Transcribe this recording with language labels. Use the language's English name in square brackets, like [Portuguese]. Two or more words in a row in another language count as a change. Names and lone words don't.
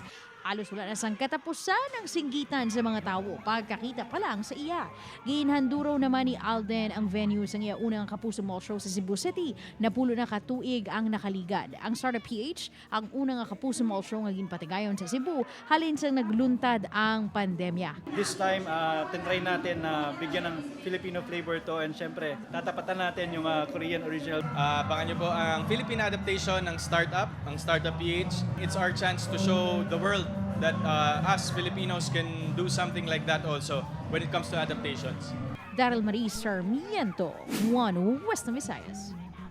[Hiligaynon] Halos wala na sang katapusan ang singgitan sa mga tawo pagkakita pa lang sa iya. Ginhanduraw naman ni Alden ang venue sa iya unang Kapuso Mall Show sa Cebu City. Napulo na katuig ang nakaligad. Ang Startup PH, ang unang Kapuso Mall Show nga ginpatigayon sa Cebu, halin sang nagluntad ang pandemya. [English] This time, [Filipino] tinry natin na bigyan ng [English] Filipino flavor [Filipino] to and syempre, tatapatan natin yung [English] Korean original. [Filipino] Abangan nyo po ang [English] Philippine adaptation [Filipino] ng Startup, ang Startup PH. [English] It's our chance to show the world that us Filipinos can do something like that also when it comes to adaptations. Daryl Marie Sarmiento, One West Visayas.